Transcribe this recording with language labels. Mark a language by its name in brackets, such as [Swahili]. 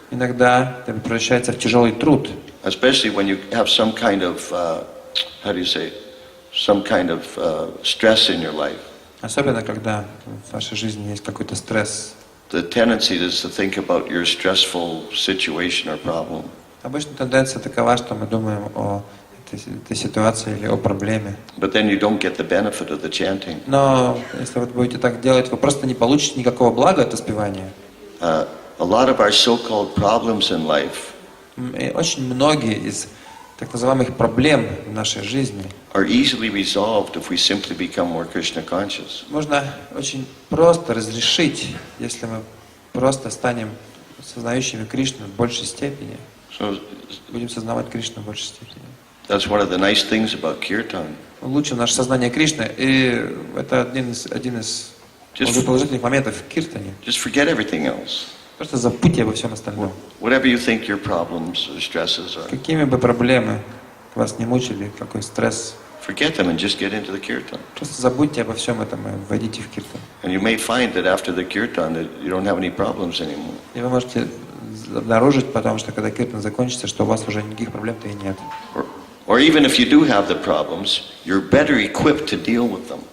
[Russian] Иногда это превращается в тяжелый труд. [English] Especially when you have some kind of, how do you say, some kind of stress in your life. [Russian] Особенно, когда в вашей жизни есть какой-то стресс. [English] The tendency is to think about your stressful situation or problem. [Russian] Обычно тенденция такова, что мы думаем о этой ситуации или о проблеме. [English] But then you don't get the benefit of the chanting. [Russian] Но если вы будете так делать, вы просто не получите никакого блага от воспевания. [English] A lot of our so-called problems in life [Russian] И очень многие из так называемых проблем в нашей жизни [English] are easily resolved if we simply become more Krishna conscious. [Russian] можно очень просто разрешить, если мы просто станем сознающими Кришну в большей степени. [English] So [Russian] Будем сознавать Кришну в большей степени. [English] That's one of the nice things about kirtan. [Russian] улучшим наше сознание Кришны. И это один из положительных моментов в киртане. [English] Just forget everything else. [Russian] Просто забудьте обо всем остальном. [English] Whatever you think your problems or stresses are, [Russian] Какими бы проблемы вас не мучили, какой стресс, [English] forget them and just get into the kirtan. [Russian] просто забудьте обо всем этом и войдите в киртан. [English] And you may find that after the kirtan that you don't have any problems anymore. [Russian] И вы можете обнаружить потом, что когда киртан закончится, что у вас уже никаких проблем-то и нет. [English] Or even if you do have the problems, you're better equipped to deal with them.